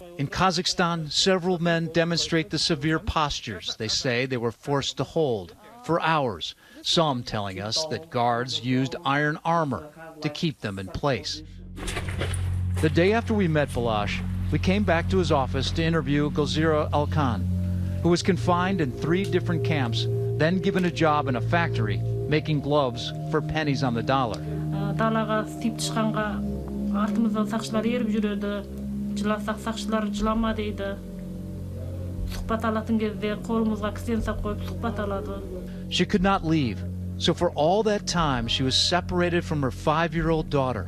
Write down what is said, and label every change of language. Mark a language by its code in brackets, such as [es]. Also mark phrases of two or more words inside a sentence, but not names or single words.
[en] In Kazakhstan, several men demonstrate the severe postures they say they were forced to hold for hours, some telling us that guards used iron armor to keep them in place. The day after we met Balash, we came back to his office to interview Gulzira Alkan, who was confined in 3 different camps, then given a job in a factory making gloves for pennies on the dollar. [kk] Артымыздан сақшылар еріп жүреді, жыласақ сақшылар жылама дейді. Сұхбат алатын кезде қолымызға кісен сап қойып сұхбат алады. [en] She could not leave, so for all that time she was separated from her 5-year-old daughter.